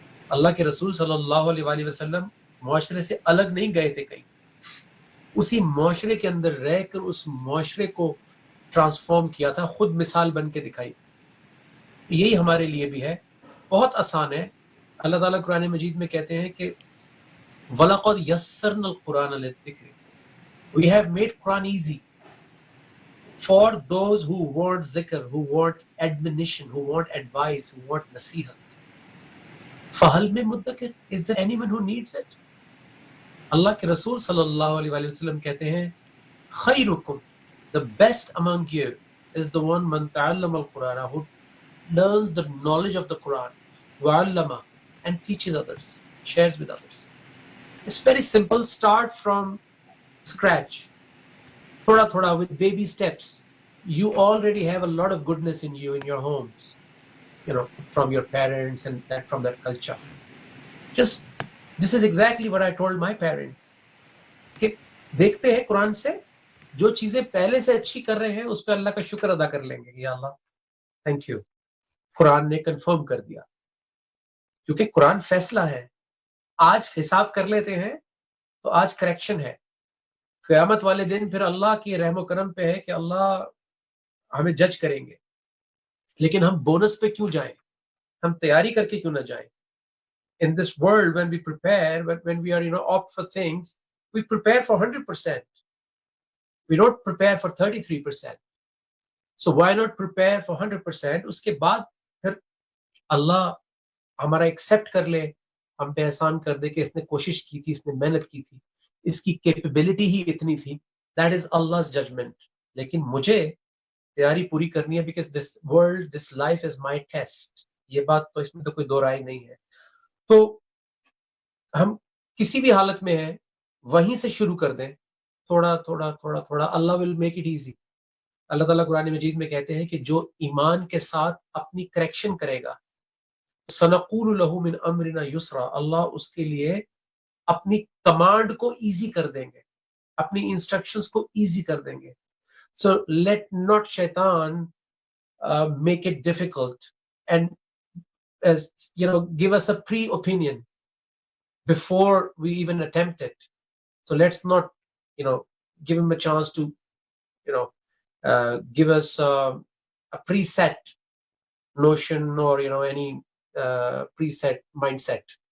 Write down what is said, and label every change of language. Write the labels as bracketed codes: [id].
[hi] अल्लाह के रसूल सल्लल्लाहु अलैहि वसल्लम मुआशरे से अलग नहीं गए थे कहीं. उसी मुआशरे के अंदर रहकर उस मुआशरे को ट्रांसफॉर्म किया था, खुद मिसाल बन के दिखाई. यही हमारे लिए भी है, बहुत आसान है. अल्लाह ताला कुरान मजीद में कहते हैं कि [ar] वलक़द यस्सरनल कुरान लिज़्ज़िक्र, [en] we have made Quran easy for those who want zikr, who want admonition, who want advice, who want nasihat. [ar] फहल में मुद्दकिर, [en] is there anyone who needs it? [hi] अल्लाह के रसूल सल्लल्लाहु अलैहि वसल्लम कहते हैं, [ar] खैरुकुम, [en] the best among you is the one [ar] man ta'allama al-Quran, [en] who learns the knowledge of the Quran, [ar] wa'allama, [en] and teaches others, shares with others. It's very simple. Start from scratch, [hi] thoda thoda, [en] with baby steps. You already have a lot of goodness in you, in your homes, from your parents and from that culture. Just this is exactly what I told my parents. [hi] कि देखते हैं कुरान से जो चीजें पहले से अच्छी कर रहे हैं उस पर अल्लाह का शुक्र अदा कर लेंगे. या अल्लाह [en] thank you, [hi] कुरान ने कंफर्म कर दिया. क्योंकि कुरान फैसला है. आज हिसाब कर लेते हैं तो आज करेक्शन है. क़यामत वाले दिन फिर अल्लाह की रहमो करम पे है कि अल्लाह हमें जज करेंगे. लेकिन हम बोनस पे क्यों जाएं, हम तैयारी करके क्यों ना जाएं. [en] In this world, when we prepare, when we are opt for things, we prepare for 100%. We don't prepare for 33%. So why not prepare for 100%? [hi] उसके बाद फिर अल्लाह हमारा एक्सेप्ट कर ले, हम पे एहसान कर दे कि इसने कोशिश की थी, इसने मेहनत की थी, इसकी कैपेबिलिटी ही इतनी थी. [en] That is Allah's judgment. [hi] लेकिन मुझे तैयारी पूरी करनी है, [en] because this world, this life is my test. [hi] ये बात तो इसमें तो कोई दो राय नहीं है. तो हम किसी भी हालत में हैं, वहीं से शुरू कर दें, थोड़ा थोड़ा थोड़ा थोड़ा. अल्लाह [en] Will make it easy. [hi] अल्लाह ताला कुरान मजीद में कहते हैं कि जो ईमान के साथ अपनी करेक्शन करेगा, [ar] सनक़ूलु लहू मिन अमरिना युसरा, [hi] अल्लाह उसके लिए अपनी कमांड को इजी कर देंगे, अपनी इंस्ट्रक्शंस को इजी कर देंगे. [en] So let not shaitan make it difficult and give us a pre-opinion before we even attempt it. So let's not give him a chance to give us a preset notion or any preset mindset.